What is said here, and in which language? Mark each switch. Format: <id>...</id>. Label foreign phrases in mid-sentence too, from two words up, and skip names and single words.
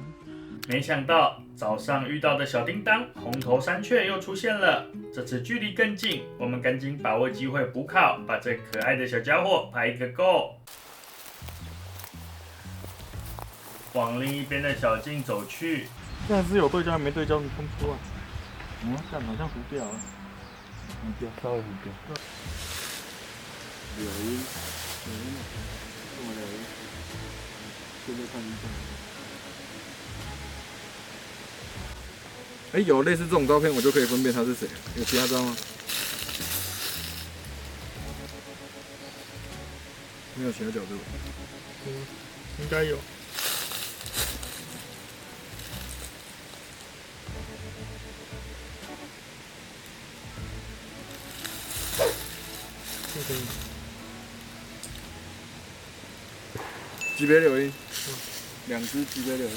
<zh>沒想到早上遇到的小叮當紅頭山雀又出現了。這次距離更近，我們趕緊把握機會補考，把這可愛的小家伙拍個夠。往另一邊的小徑走去。現在是有對焦沒對焦，你看不出來。幹好像糊掉了，糊掉，稍微糊掉。柳音，这麼柳音，現在看一下。哎，有類似這種照片，我就可以分辨他是誰。有其他照嗎？沒有其他角度。應該有。级別柳音，2隻級別柳音，</zh>